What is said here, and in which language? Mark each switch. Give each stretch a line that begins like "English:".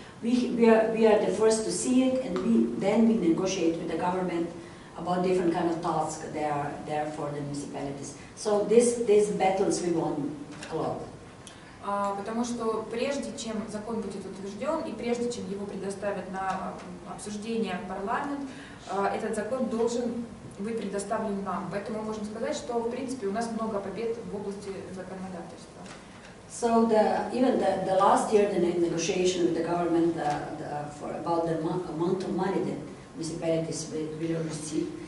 English: we are the first to see it, and then we negotiate with the government about different kind of tasks there for the municipalities. So these battles we won a lot.
Russian: Потому что прежде чем закон будет утвержден и прежде чем его предоставят на обсуждение в парламент, этот закон должен быть предоставлен нам. Поэтому мы можем сказать, что в принципе у нас много побед в области законодательства.
English: So even the last year, the negotiation with the government about the amount of money that municipalities will receive.